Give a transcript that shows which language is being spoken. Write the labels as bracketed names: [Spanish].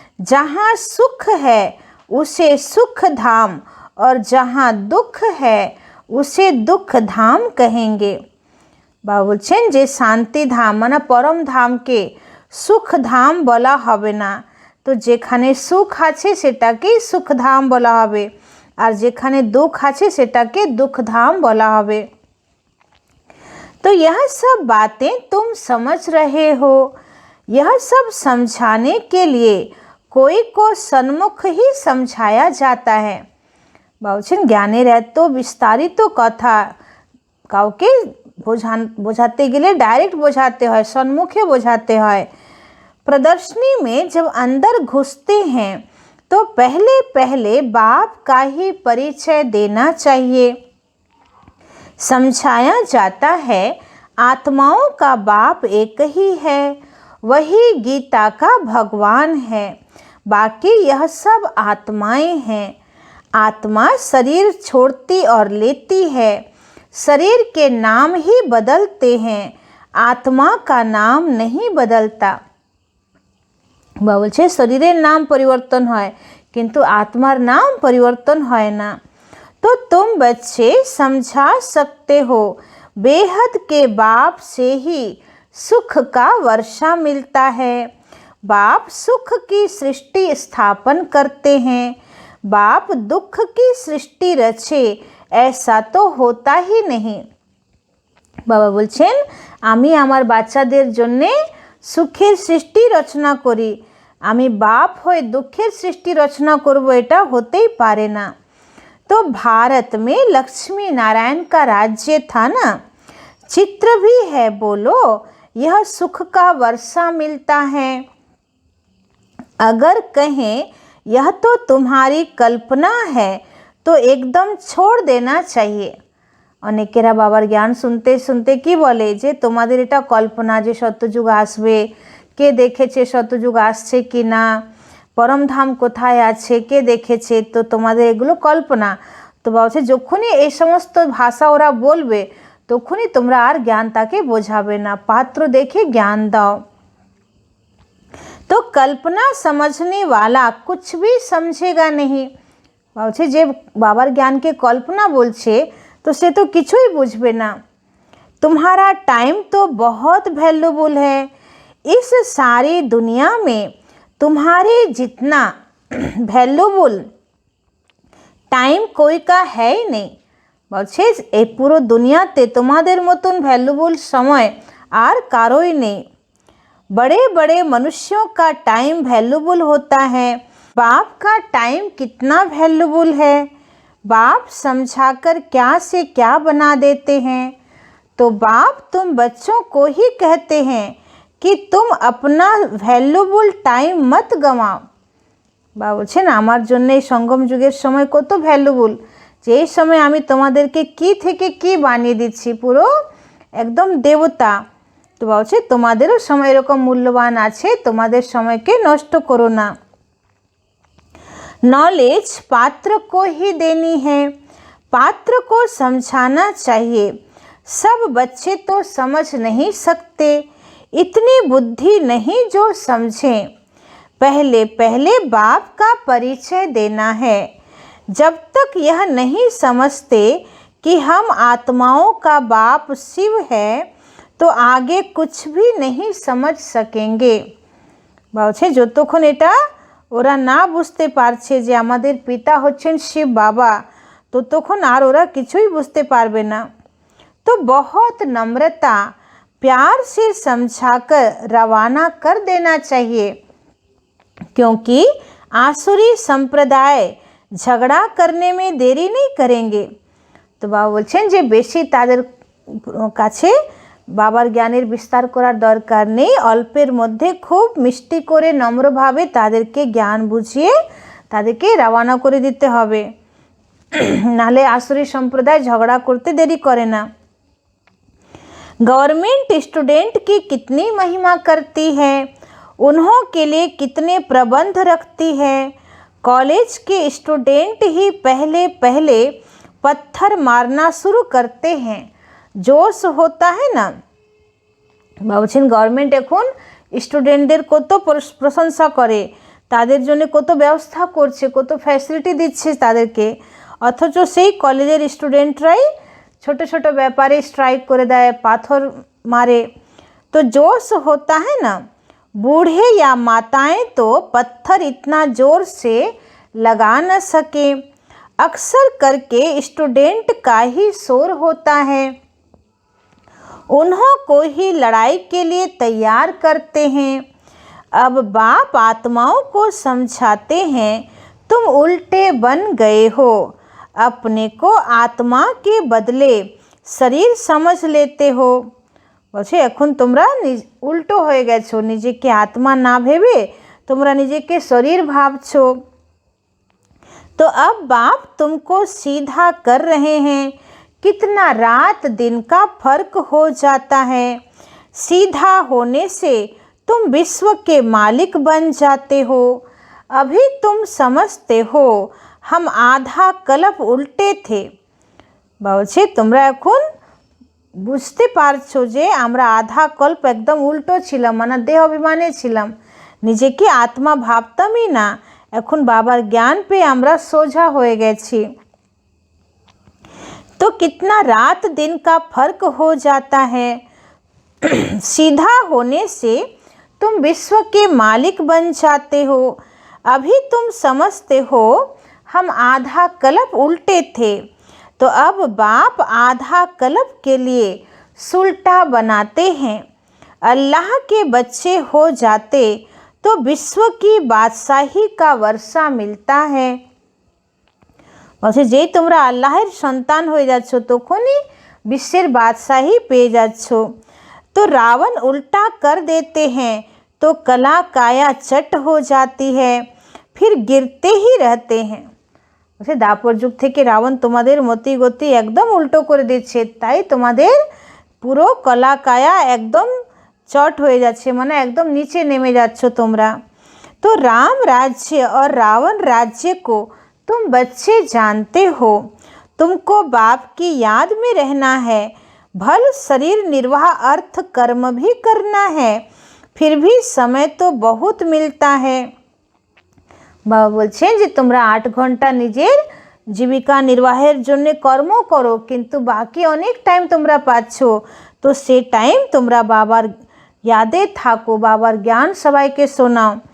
[Hindi] जहाँ सुख है उसे सुख धाम और जहाँ दुख है उसे दुख धाम कहेंगे। [Bangla] বাবা বলছেন যে শান্তি ধাম মানে পরম ধামকে সুখ ধাম বলা হবে না। তো যেখানে সুখ আছে সেটাকেই সুখ ধাম বলা হবে, আর যেখানে দুঃখ আছে সেটাকে দুঃখ ধাম বলা হবে। [Hindi] तो यह सब बातें तुम समझ रहे हो, यह सब समझाने के लिए कोई को सन्मुख ही समझाया जाता है। [Bangla] বলছেন জ্ঞানের এত বিস্তারিত কথা কাউকে বোঝাতে গেলে ডাইরেক্ট বোঝাতে হয়, সম্মুখে বোঝাতে হয়। [Hindi] प्रदर्शनी में जब अंदर घुसते हैं तो पहले पहले बाप का ही परिचय देना चाहिए। समझाया जाता है आत्माओं का बाप एक ही है, वही गीता का भगवान है, बाकी यह सब आत्माएं हैं। आत्मा शरीर छोड़ती और लेती है, शरीर के नाम ही बदलते हैं, आत्मा का नाम नहीं बदलता। [Bangla] বাবা বলছে শরীরের নাম পরিবর্তন হয় কিন্তু আত্মার নাম পরিবর্তন হয় না। [Hindi] तो तुम बच्चे समझा सकते हो बेहद के बाप से ही सुख का वर्षा मिलता है। बाप सुख की सृष्टि स्थापन करते हैं, बाप दुख की सृष्टि रचे ऐसा तो होता ही नहीं। [Bangla] বাবা বলছেন আমি আমার বাচ্চাদের জন্যে সুখের সৃষ্টি রচনা করি, আমি বাপ হয়ে দুঃখের সৃষ্টি রচনা করব এটা হতেই পারে না। [Hindi] तो भारत में लक्ष्मी नारायण का राज्य था ना, चित्र भी है बोलो यह सुख का वर्षा मिलता है। अगर कहें यह तो तुम्हारी कल्पना है तो एकदम छोड़ देना चाहिए। [Bangla] অনেকেরা বাবার জ্ঞান শুনতে শুনতে কি বলে যে তোমাদের এটা কল্পনা যে সত্যযুগ আসবে, কে দেখেছে শতযুগ আসছে কি না, পরমধাম কোথায় আছে কে দেখেছে, তো তোমাদের এগুলো কল্পনা। তো বলছে যখনই এই সমস্ত ভাষা ওরা বলবে তখনই তোমরা আর জ্ঞান তাকে বোঝাবে না, পাত্র দেখে জ্ঞান দাও। [Hindi] তো কল্পনা समझने वाला कुछ भी समझेगा नहीं। [Bangla] বলছে যে বাবার জ্ঞানকে কল্পনা বলছে তো সে তো কিছুই বুঝবে না। [Hindi] तुम्हारा टाइम तो बहुत वैल्यूबल है, इस सारी दुनिया में तुम्हारे जितना वैल्यूबल টাইম कोई का है ही नहीं। [Bangla] বলছে এই পুরো দুনিয়াতে তোমাদের মতন ভ্যালুবল সময় আর কারোই নেই। [Hindi] बड़े बड़े मनुष्यों का टाइम वैल्यूबल होता है, बाप का टाइम कितना वैल्यूबल है। बाप समझाकर क्या से क्या बना देते हैं। तो बाप तुम बच्चों को ही कहते हैं कि तुम अपना वैल्यूबल टाइम मत गंवाओ। [Bangla] বা বলছেন আমার জন্য এই সঙ্গম যুগের সময় কত ভ্যালুবল, যে এই সময় আমি তোমাদেরকে কি থেকে কি বানিয়ে দিচ্ছি, পুরো একদম দেবতা। তো বলছে তোমাদেরও সময় এরকম মূল্যবান আছে, তোমাদের সময়কে নষ্ট করো না। [Hindi] नॉलेज पात्र को ही देनी है, पात्र को समझाना चाहिए। सब बच्चे तो समझ नहीं सकते, इतनी बुद्धि नहीं जो समझें। पहले पहले बाप का परिचय देना है। जब तक यह नहीं समझते कि हम आत्माओं का बाप शिव है तो आगे कुछ भी नहीं समझ सकेंगे। [Bangla] বলছে যতক্ষণ এটা ওরা না বুঝতে পারছে যে আমাদের পিতা হচ্ছেন শিব বাবা, ততক্ষণ আর ওরা কিছুই বুঝতে পারবে না। [Hindi] तो बहुत नम्रता प्यार से समझाकर रवाना कर देना चाहिए, क्योंकि आसुरी संप्रदाय झगड़ा करने में देरी नहीं करेंगे। [Bangla] तो बाबा বলছেন যে বেশি তাদের কাছে বাবার জ্ঞানের বিস্তার করার দরকার নেই, অল্পের মধ্যে খুব মিষ্টি করে নম্রভাবে তাদেরকে জ্ঞান বুঝিয়ে তাদেরকে রওনা করে দিতে হবে, নালে আসুরি সম্প্রদায় ঝগড়া করতে দেরি করে না। [Hindi] गवर्नमेंट स्टूडेंट की कितनी महिमा करती है, उन्हों के लिए कितने प्रबंध रखती है। कॉलेज के स्टूडेंट ही पहले पहले पत्थर मारना शुरू करते हैं, जोश होता है ना। [Bangla] বলছেন গভর্নমেন্ট এখন স্টুডেন্টদের কত প্রশংসা করে, তাদের জন্য কত ব্যবস্থা করছে, কত ফ্যাসিলিটি দিচ্ছে তাদেরকে, অথচ সেই কলেজের স্টুডেন্টরাই ছোট ছোট ব্যাপারে স্ট্রাইক করে দেয়, পাথর मारे। [Hindi] तो जोश होता है ना, बूढ़े या माताएं तो पत्थर इतना जोर से लगा न सके, अक्सर करके स्टूडेंट का ही शोर होता है। उन्हों को ही लड़ाई के लिए तैयार करते हैं। अब बाप आत्माओं को समझाते हैं, तुम उल्टे बन गए हो, अपने को आत्मा के बदले शरीर समझ लेते हो। [Bangla] বলছে এখন তোমরা উল্টো হয়ে গেছো, নিজেকে আত্মা না ভেবে তোমরা নিজেকে শরীর ভাবছো। [Hindi] तो अब बाप तुमको सीधा कर रहे हैं, कितना रात दिन का फर्क हो जाता है। सीधा होने से तुम विश्व के मालिक बन जाते हो। अभी तुम समझते हो हम आधा कल्प उल्टे थे। [Bangla] বলছে তোমরা এখন বুঝতে পারছো যে আমরা আধা কল্প একদম উল্টো ছিলাম, মানে দেহ অভিমানে ছিলাম, নিজেকে আত্মা ভাবতামই না। এখন বাবার জ্ঞান পেয়ে আমরা সোজা হয়ে গেছি। [Hindi] तो कितना रात दिन का फर्क हो जाता है। सीधा होने से तुम विश्व के मालिक बन जाते हो। अभी तुम समझते हो हम आधा कल्प उल्टे थे, तो अब बाप आधा कल्प के लिए सुलटा बनाते हैं। अल्लाह के बच्चे हो जाते तो विश्व की बादशाही का वर्षा मिलता है। [Bangla] বলছে যেই তোমরা আল্লাহের সন্তান হয়ে যাচ্ছ তখনই বিশ্বের বাদশাহী পেয়ে যাচ্ছ। [Hindi] तो रावण उल्टा कर देते हैं तो कला काया चट हो जाती है, फिर गिरते ही रहते हैं। [Bangla] বলছে দাপর যুগ থেকে রাবণ তোমাদের মতি গতি একদম উল্টো করে দিচ্ছে, তাই তোমাদের পুরো কলা কায়া একদম চট হয়ে যাচ্ছে, মানে একদম নিচে নেমে যাচ্ছ তোমরা। [Hindi] तो राम राज्य और रावण राज्य को तुम बच्चे जानते हो। तुमको बाप की याद में रहना है, भल शरीर निर्वाह अर्थ कर्म भी करना है, फिर भी समय तो बहुत मिलता है। [Bangla] बाबा बोलছেন যে তোমরা 8 ঘন্টা নিজের জীবিকা নির্বাহের জন্য কর্ম করো, কিন্তু বাকি অনেক টাইম তোমরা পাচ্ছ, তো সেই টাইম তোমরা বাবার यादे থাকো, বাবার জ্ঞান সবাইকে শোনাও।